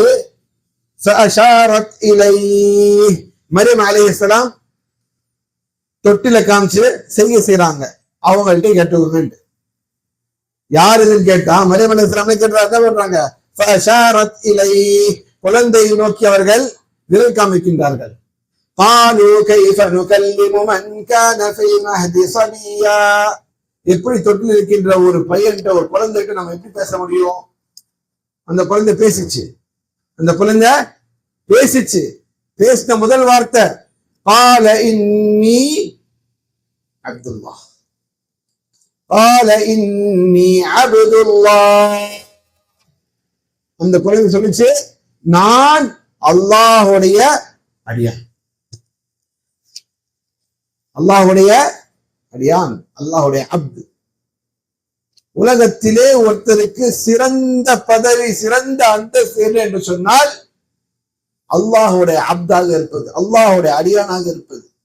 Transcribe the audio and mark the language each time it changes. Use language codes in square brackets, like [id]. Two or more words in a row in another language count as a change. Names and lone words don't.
[ar] فأشارت إليه, [ta] மரியம் அலைஹிஸ்ஸலாம் தொட்டில காமிச்சு செய்யறாங்க. அவங்கள்ட்ட கேட்டுக்கோங்க. யார் இதுன்னு கேட்டா மரியம் அலைஹிஸ்ஸலாம் கேட்டாங்க. என்ன பண்றாங்க? [ar] فأشارت إليه, [ta] குழந்தையை நோக்கி அவர்கள் விரல் காமிக்கின்றார்கள். [ar] قالوا كيف نكلم من كان في المهد صبيا. [ta] எப்படி தொட்டில் இருக்கின்ற ஒரு பையன்கிட்ட, ஒரு குழந்தைகிட்ட நம்ம எப்படி பேச முடியும்? அந்த குழந்தை பேசிச்சு. பேசின முதல் வார்த்தை [ar] قال إني عبد الله. قال إني عبد الله. [ta] அந்த குழந்தை சொல்லிச்சு, நான் அல்லாஹ்வுடைய அடியான், அல்லாஹ்வுடைய அடியான், அல்லாஹ்வுடைய அப்து. உலகத்திலே ஒருத்தருக்கு சிறந்த பதவி, சிறந்த அந்தஸ்து என்று சொன்னால் அல்லாஹ்வுடைய அப்தாக இருப்பது, அல்லாஹ்வுடைய அடியானாக இருப்பது.